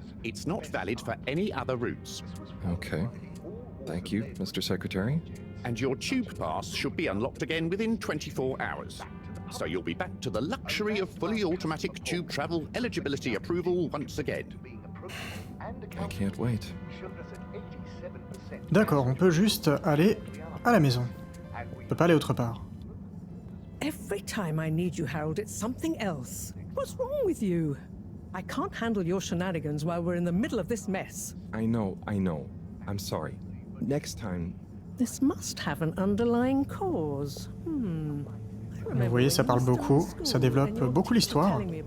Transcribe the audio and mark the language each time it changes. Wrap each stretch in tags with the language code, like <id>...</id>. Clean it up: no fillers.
<en>It's not valid for any other routes. Okay. Thank you, Mr. Secretary. And your tube pass should be unlocked again within 24 hours. So you'll be back to the luxury of fully automatic tube travel eligibility approval once again. I can't wait.</en> <fr>D'accord, on peut juste aller à la maison. On peut pas aller autre part.</fr> <en>Every time I need you, Harold, it's something else. What's wrong with you? I can't handle your shenanigans while we're in the middle of this mess. I know. I'm sorry. Next time... This must have an underlying cause.</en> <fr>Vous voyez, ça parle beaucoup, ça développe beaucoup l'histoire.</fr>